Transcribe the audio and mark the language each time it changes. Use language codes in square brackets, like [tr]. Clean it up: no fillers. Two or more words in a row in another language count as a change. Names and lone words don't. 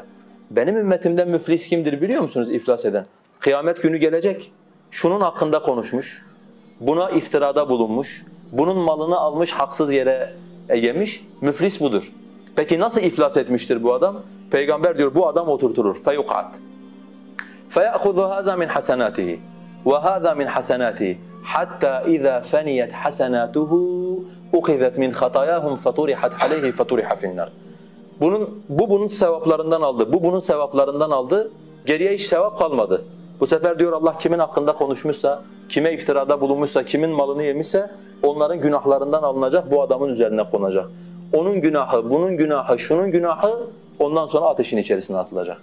[tr] Benim ümmetimden müflis kimdir biliyor musunuz iflas eden? Kıyamet günü gelecek. Şunun hakkında konuşmuş, buna iftirada bulunmuş, bunun malını almış haksız yere yemiş, müflis budur. Peki nasıl iflas etmiştir bu adam? Peygamber diyor bu adam oturtulur. [ar] فَيُقْعَدْ فَيَأْخُذُ هَذَا مِنْ حَسَنَاتِهِ وَهَذَا مِنْ حَسَنَاتِهِ حَتَّى إِذَا فَنِيَتْ حَسَنَاتُهُ اُخِذَتْ مِنْ خَطَايَاهُمْ فَطُرِحَتْ عَلَيْهِ فَطُرِحَ فِي النَّارِ [tr] Bu bunun sevaplarından aldı, bu bunun sevaplarından aldı, geriye hiç sevap kalmadı. Bu sefer diyor Allah kimin hakkında konuşmuşsa, kime iftirada bulunmuşsa, kimin malını yemişse onların günahlarından alınacak, bu adamın üzerine konacak. Onun günahı, bunun günahı, şunun günahı ondan sonra ateşin içerisine atılacak.